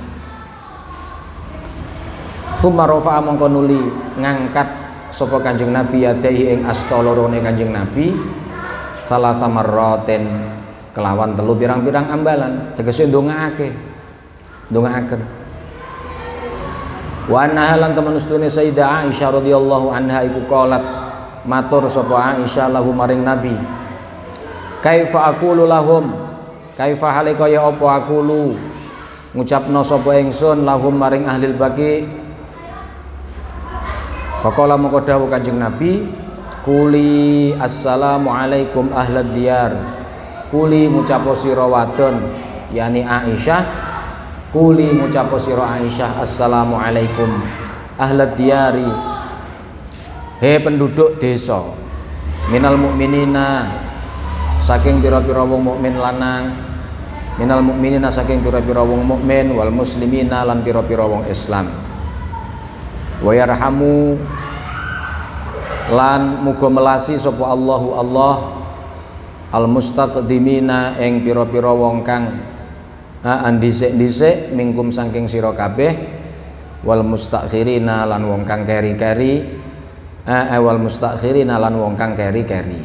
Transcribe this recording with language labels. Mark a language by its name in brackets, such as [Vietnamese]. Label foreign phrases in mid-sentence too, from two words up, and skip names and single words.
[Arabic] ثم رفع [Javanese] mongko nuli ngangkat sapa Kanjeng Nabi yadai ing asta lorone Kanjeng Nabi [Arabic] ثلاث مرات [Javanese] kelawan telu pirang-pirang ambalan, tegese ndongaaken. [Arabic] وأن [Javanese] lan temen ustune Sayyidah Aisyah [Arabic] رضي الله عنها [Javanese] iku qalat matur sapa Aisyah lahu maring Nabi, [Arabic] كيف أقول لهم كيف حالك [Javanese] ya apa [Arabic] aqulu [Javanese] ngucapno sapa ingsun [Arabic] لهم maring أهل البقيع. [Javanese] Faqala moko dawuh Kanjeng Nabi, [Arabic] قولي السلام عليكم أهل الديار, kuli [Javanese] ngucapo sira wadon yani Aisyah, [Arabic] kuli [Javanese] ngucapo sira Aisyah [Arabic] السلام عليكم أهل الديار, [Javanese] he penduduk desa, [Arabic] من المؤمنين [Javanese] saking pira-pira wong mukmin lanang, [Arabic] من المؤمنين [Javanese] saking pira-pira wong mukmin, [Arabic] والمسلمين [Javanese] lan pira-pira wong Islam. [Arabic] ويرحم [Javanese] lan muga melasi sapa Allahu Allah [Arabic] المستقدمين [Javanese] ing pira-pira wong kang andhisik-dhisik mingkum saking sira kabeh, [Arabic] والمستأخرين [Javanese] lan wong kang keri-keri, [Arabic] والمستأخرين [Javanese] lan wong kang keri-keri.